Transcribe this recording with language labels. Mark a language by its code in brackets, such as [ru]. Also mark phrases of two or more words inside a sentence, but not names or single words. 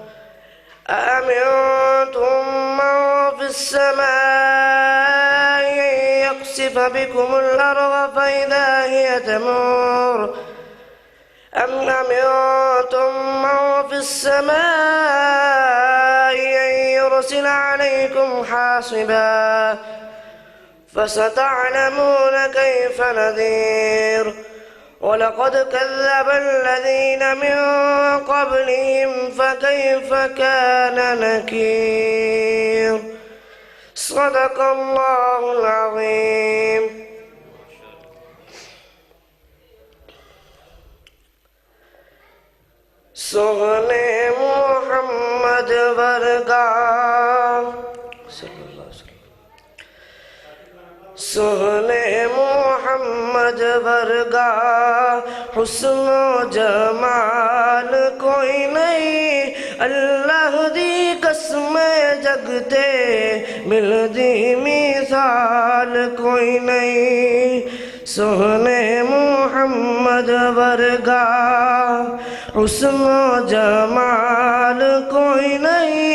[ar] أأمنتم من في السماء أن يخسف بكم الأرض فإذا هي تمور أم أمنتم من في السماء أن يرسل عليكم حاصبا فستعلمون كيف نذير. ولقد كذب الذين من قبلهم فكيف كان نكير. صدق الله العظيم. [pa] سونے محمد ورگا سونے محمد ورگا حسن و جمال کوئی نہیں. اللہ دی قسم جگتے ملدی مثال کوئی نہیں. سونے محمد ورگا حسن و جمال کوئی نہیں.